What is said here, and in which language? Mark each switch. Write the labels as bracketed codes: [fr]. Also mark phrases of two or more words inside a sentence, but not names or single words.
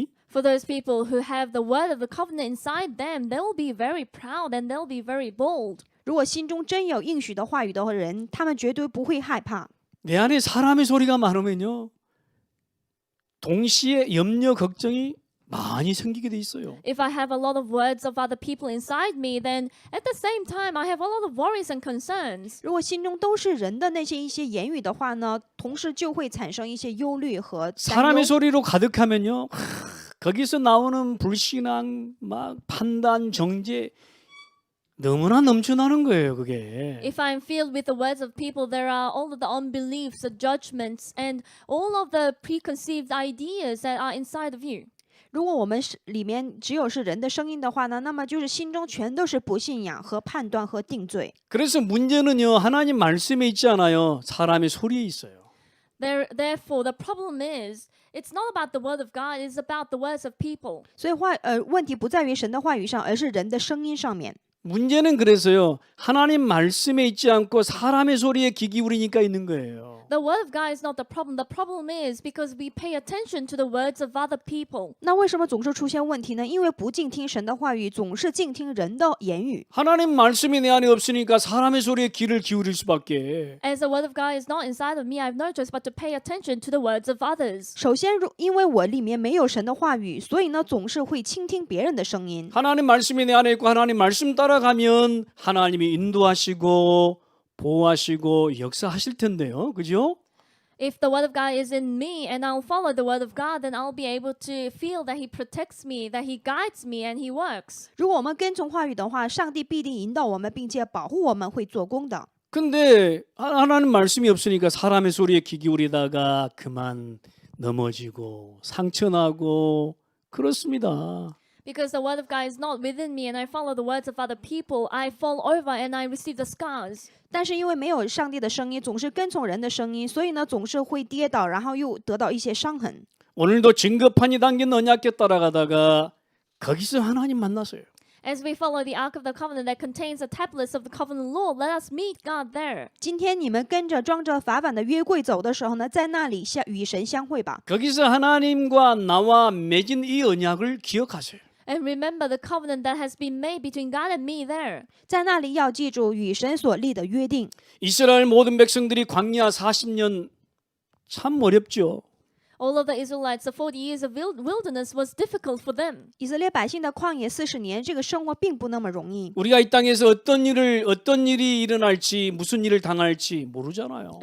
[en] For those people who have the word of the covenant inside them, they will be very proud and they'll be very bold. [zh] 如果心中真有应许的话语的人，他们绝对不会害怕。 [ko] 내 안에 사람의 소리가 많으면요 동시에 염려 걱정이 많이 생기게 돼 있어요. [en] If I have a lot of words of other people inside me, then at the same time I have a lot of worries and concerns. [zh] 如果心中都是人的那些一些言语的话呢，同时就会产生一些忧虑和担 [ko] 사람의 [zh] 忧。 [ko] 소리로 가득하면요 거기서 나오는 불신앙 막 판단 정죄 너무나 넘쳐나는 거예요 그게. [en] If I'm filled with the words of people, there are all of the unbeliefs, the judgments, and all of the preconceived ideas that are inside of you. [zh] 如果我们是里面只有是人的声音的话呢，那么就是心中全都是不信仰和判断和定罪。 [ko] 그래서 문제는요 하나님 말씀에 있지 않아요 사람의 소리에 있어요. [en] Therefore, the problem is, it's not about the word of God, it's about the words of people. [zh] 所以问题不在于神的话语上，而是人的声音上面。 [ko] 문제는 그래서요 하나님 말씀에 있지 않고 사람의 소리에 귀 기울이니까 있는 거예요. [en] The word of God is not the problem. The problem is because we pay attention to the words of other people. [zh] 那为什么总是出现问题呢？因为不静听神的话语，总是静听人的言语。 [ko] 하나님 말씀이 내 안에 없으니까 사람의 소리에 귀를 기울일 수밖에. [en] As the word of God is not inside of me, I have no choice but to pay attention to the words of others. [zh] 首先，因为我里面没有神的话语，所以呢，总是会倾听别人的声音。 [ko] 하나님 말씀이 내 안에 있고 하나님 말씀 따라가면 하나님이 인도하시고 보호하시고 역사하실 텐데요. 그죠? [en] If the word of God is in me and I'll follow the word of God, then I'll be able to feel that He protects me, that He guides me, and He works. [zh] 如果我们跟从话语的话，上帝必定引导我们，并且保护我们，会做工的。 [ko] 근데 하나님 말씀이 없으니까 사람의 소리에 귀 기울이다가 그만 넘어지고 상처나고 그렇습니다. [en] Because the word of God is not within me and I follow the words of other people, I fall over and I receive the scars. [zh] 但是因为没有上帝的声音，总是跟从人的声音，所以呢，总是会跌倒，然后又得到一些伤痕。 [ko] 오늘도 증거판이 담긴 언약궤 따라가다가 거기서 하나님 만났어요. [en] As we follow the Ark of the Covenant that contains the tablets of the covenant law, let us meet God there. [zh] 今天你们跟着装着法版的约柜走的时候呢，在那里与神相会吧。 [ko] 거기서 하나님과 나와 맺은 이 언약을 기억하세요. [en] And remember the covenant that has been made between God and me there. [zh] 在那里要记住与神所立的约定。 [ko] 이스라엘 모든 백성들이 광야 40년 참 어렵죠. [en] All of the Israelites, the 40 years of wilderness was difficult for them. [zh] 以色列百姓的旷野40年，这个生活并不那么容易。 [ko] 우리가 이 땅에서 어떤 일이 일어날지 무슨 일을 당할지 모르잖아요.